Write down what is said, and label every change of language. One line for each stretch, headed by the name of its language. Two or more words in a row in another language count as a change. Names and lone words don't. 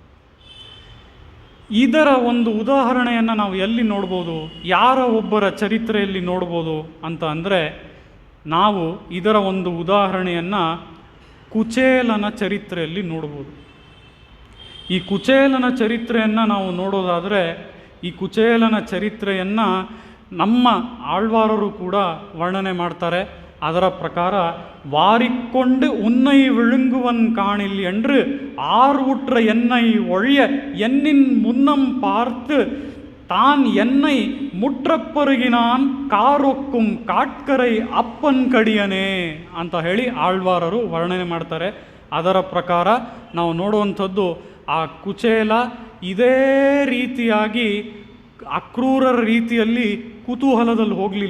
Kannada: ಇದರ ಒಂದು ಉದಾಹರಣೆಯನ್ನು ನಾವು ಎಲ್ಲಿ ನೋಡ್ಬೋದು, ಯಾರ ಒಬ್ಬರ ಚರಿತ್ರೆಯಲ್ಲಿ ನೋಡ್ಬೋದು ಅಂತ ಅಂದರೆ ನಾವು ಇದರ ಒಂದು ಉದಾಹರಣೆಯನ್ನು ಕುಚೇಲನ ಚರಿತ್ರೆಯಲ್ಲಿ ನೋಡ್ಬೋದು. ಈ ಕುಚೇಲನ ಚರಿತ್ರೆಯನ್ನು ನಾವು ನೋಡೋದಾದರೆ ಈ ಕುಚೇಲನ ಚರಿತ್ರೆಯನ್ನು ನಮ್ಮ ಆಳ್ವಾರರು ಕೂಡ ವರ್ಣನೆ ಮಾಡ್ತಾರೆ. ಅದರ ಪ್ರಕಾರ
Tamil: வாரிக்கொண்டு உன்னை விழுங்குவன் காணில் என்று ஆர்வுற்ற என்னை ஒழிய என்னின் முன்னம் பார்த்து தான் என்னை முற்றப்பருகினான் காரொக்கும் காட்கரை அப்பன் கடியனே
Kannada: ಅಂತ ಹೇಳಿ ಆಳ್ವಾರರು ವರ್ಣನೆ ಮಾಡ್ತಾರೆ. ಅದರ ಪ್ರಕಾರ ನಾವು ನೋಡುವಂಥದ್ದು ಆ ಕುಚೇಲ ಇದೇ ರೀತಿಯಾಗಿ ಅಕ್ರೂರರ ರೀತಿಯಲ್ಲಿ ಕುತೂಹಲದಲ್ಲಿ ಹೋಗಲಿಲ್ಲ.